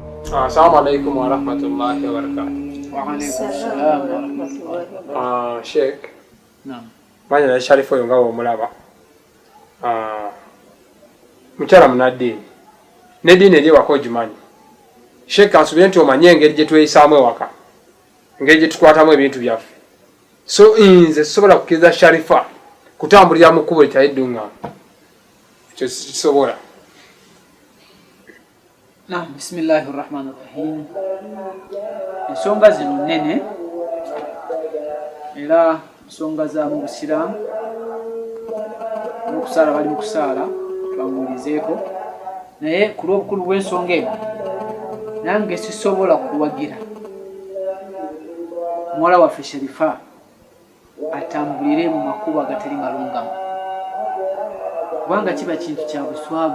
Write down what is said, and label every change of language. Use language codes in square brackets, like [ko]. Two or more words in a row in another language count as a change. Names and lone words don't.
[ar] السلام عليكم ورحمة الله وبركاته. وعليكم السلام ورحمة الله. Sheikh. Naam. [lg] Manya na Sharifu oyo nga omulaba. Mukyala munaddiini. N'eddiini eri ewaka ogimanyi. Sheikh ansubire nti omanye engeri gye tweyisaamu ewaka. Engeri gye tukwatamu ebintu byaffe. So nze sisobola kukkiriza Sharifa kutambulira mu kkubo litali ddungamu. Ekyo sisobola. Naam, [ar] بسم الله الرحمن الرحيم. [lg] Ensonga zino nnene era ensonga za mu Busiraamu n'okusaala bali mu kusaala twamuulizeeko naye ku lw'obukulu bw'ensonga eno nange sisobola kuwagira muwala waffe Sharifa atambulire mu makubo agatali malungamu kubanga kiba kintu kya buswavu.